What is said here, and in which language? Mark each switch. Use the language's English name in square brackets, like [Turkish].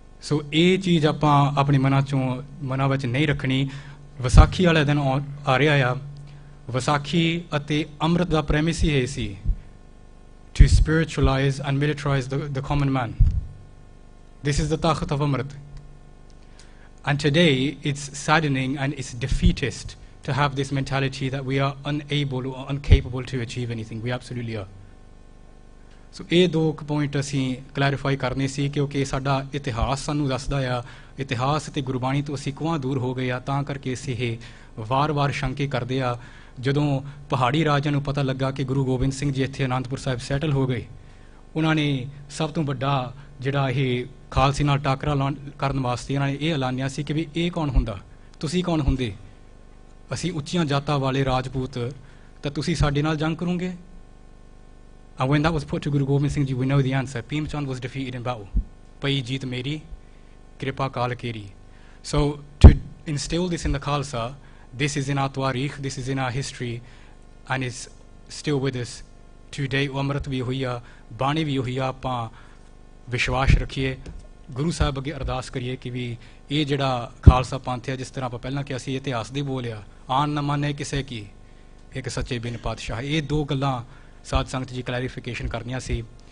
[Punjabi] So ਇਹ ਚੀਜ਼ ਆਪਾਂ ਆਪਣੇ ਮਨਾਂ ਵਿੱਚ ਨਹੀਂ ਰੱਖਣੀ. ਵਿਸਾਖੀ ਵਾਲੇ ਦਿਨ ਆ ਰਿਹਾ ਆ. ਵਿਸਾਖੀ ਅਤੇ ਅੰਮ੍ਰਿਤ ਦਾ ਪ੍ਰੈਮਿਸ ਹੀ ਇਹ ਸੀ [English] to spiritualize and militarize the common man. This is the Takht of Amrit. And today, it's saddening and it's defeatist to have this mentality that we are unable or incapable to achieve anything. We absolutely are. [Punjabi] So, ਇਹ ਦੋ point ਅਸੀਂ clarify ਕਰਨੇ ਸੀ ਕਿਉਂਕਿ ਸਾਡਾ ਇਤਿਹਾਸ ਸਾਨੂੰ ਦੱਸਦਾ ਆ, ਇਤਿਹਾਸ ਅਤੇ ਗੁਰਬਾਣੀ ਤੋਂ ਅਸੀਂ ਕੋਹਾਂ ਦੂਰ ਹੋ ਗਏ ਆ, ਤਾਂ ਕਰਕੇ ਅਸੀਂ ਇਹ ਵਾਰ-ਵਾਰ ਸ਼ੰਕੇ ਕਰਦੇ ਆ। ਜਦੋਂ ਪਹਾੜੀ ਰਾਜਿਆਂ ਨੂੰ ਪਤਾ ਲੱਗਾ ਕਿ ਗੁਰੂ ਗੋਬਿੰਦ ਸਿੰਘ ਜੀ ਇੱਥੇ ਅਨੰਦਪੁਰ ਸਾਹਿਬ ਸੈਟਲ ਹੋ ਗਏ, ਉਹਨਾਂ ਨੇ ਸਭ ਤੋਂ ਵੱਡਾ ਜਿਹੜਾ ਇਹ ਖਾਲਸੇ ਨਾਲ ਟਾਕਰਾ ਕਰਨ ਵਾਸਤੇ ਇਹਨਾਂ ਨੇ ਇਹ ਐਲਾਨਿਆ ਸੀ ਕਿ ਵੀ ਇਹ ਕੌਣ ਹੁੰਦਾ, ਤੁਸੀਂ ਕੌਣ ਹੁੰਦੇ, ਅਸੀਂ ਉੱਚੀਆਂ ਜਾਤਾਂ ਵਾਲੇ ਰਾਜਪੂਤ, ਤਾਂ ਤੁਸੀਂ ਸਾਡੇ ਨਾਲ ਜੰਗ ਕਰੋਗੇ? [English] And when that was put to Guru Gobind Singh Ji, we know the answer. Bhim Chand was defeated in battle. [Punjabi] Pai jeet meri, kripa kal keri. [English] So to instill this in the Khalsa, this is in our Twarikh, this is in our history, and is still with us today. [Punjabi] Amrit vi hoiya, bani vi hoiya, ਆਪਾਂ ਵਿਸ਼ਵਾਸ ਰੱਖੀਏ, ਗੁਰੂ ਸਾਹਿਬ ਅੱਗੇ ਅਰਦਾਸ ਕਰੀਏ ਕਿ ਵੀ ਇਹ ਜਿਹੜਾ ਖਾਲਸਾ ਪੰਥ ਹੈ, ਜਿਸ ਤਰ੍ਹਾਂ ਆਪਾਂ ਪਹਿਲਾਂ ਕਿਹਾ ਸੀ, ਇਤਿਹਾਸ ਦੀ ਬੋਲਿਆ, ਆਨ ਨਾ ਮੰਨੇ ਕਿਸੇ ਕੀ, ਇੱਕ ਸੱਚੇ ਬਿਨ ਪਾਤਸ਼ਾਹ। ਇਹ ਦੋ ਗੱਲਾਂ ਸਾਧ ਸੰਗਤ ਜੀ ਕਲੈਰੀਫਿਕੇਸ਼ਨ ਕਰਨੀਆਂ ਸੀ।